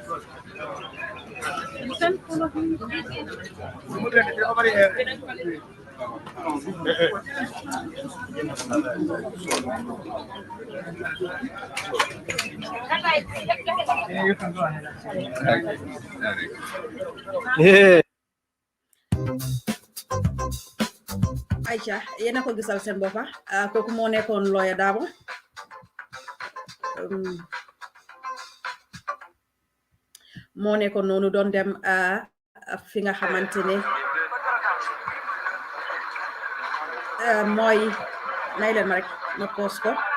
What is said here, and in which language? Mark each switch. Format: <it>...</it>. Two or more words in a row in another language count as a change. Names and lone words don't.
<en>You can follow him. You can go ahead. Yeah.</en> <wo>Aïcha yéen a ko gisal seen boppa kooku moo nekkoon Lawyer Darboe moo nekkoon noonu doon dem fi nga xamante ne mooy nay leen ma rek ma poos ko</wo>